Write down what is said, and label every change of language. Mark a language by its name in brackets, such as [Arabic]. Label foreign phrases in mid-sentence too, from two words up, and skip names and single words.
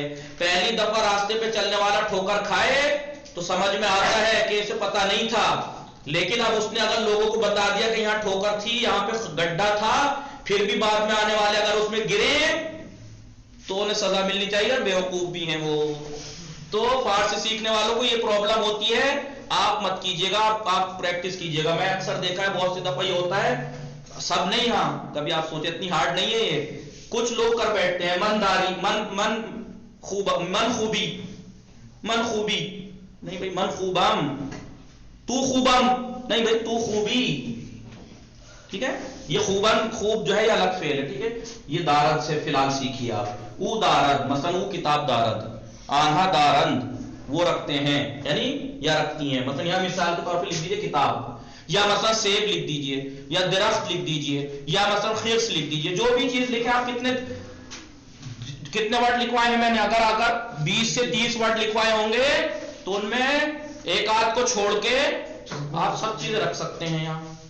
[Urdu] پہلی دفعہ راستے پہ چلنے والا ٹھوکر کھائے تو سمجھ میں آتا ہے کہ اسے پتہ نہیں تھا، لیکن اب اس نے اگر لوگوں کو بتا دیا کہ یہاں ٹھوکر تھی، یہاں پہ گڈھا تھا، پھر بھی بعد میں آنے والے اگر اس میں گرے تو انہیں سزا ملنی چاہیے، اور بیوقوف بھی ہیں وہ. تو فارسی سیکھنے والوں کو یہ پرابلم ہوتی ہے، آپ مت کیجیے گا، آپ پریکٹس کیجیے گا. میں اکثر دیکھا ہے بہت سی دفعہ یہ ہوتا ہے، سب نہیں، ہاں کبھی آپ سوچے اتنی ہارڈ نہیں ہے یہ، کچھ لوگ کر بیٹھتے ہیں [Persian] من داری، من خوب، من خوبی، من خوبی [Urdu] نہیں بھائی، [Persian] من خوبم، تو خوبم [Urdu] نہیں بھائی، [Persian] تو خوبی، [Urdu] ٹھیک ہے. یہ خوبن، خوب جو ہے یہ الگ فعل ہے، ٹھیک ہے. یہ دارد سے فی الحال سیکھیے آپ. [Persian] او دارد، مثلا او کتاب دارد، آنہا دارند [Urdu] وہ رکھتے ہیں، یعنی یا رکھتی ہیں. مثلا یہاں مثال کے طور پہ لکھ دیجیے کتاب، یا مثلا سیب لکھ دیجیے، یا درخت لکھ دیجیے، یا مثلا خرس لکھ دیجیے. جو بھی چیز لکھیں آپ، کتنے ورڈ لکھوائے ہیں میں نے؟ اگر 20 سے 30 ورڈ لکھوائے ہوں گے تو ان میں ایک آدھ کو چھوڑ کے آپ سب چیزیں رکھ سکتے ہیں یہاں.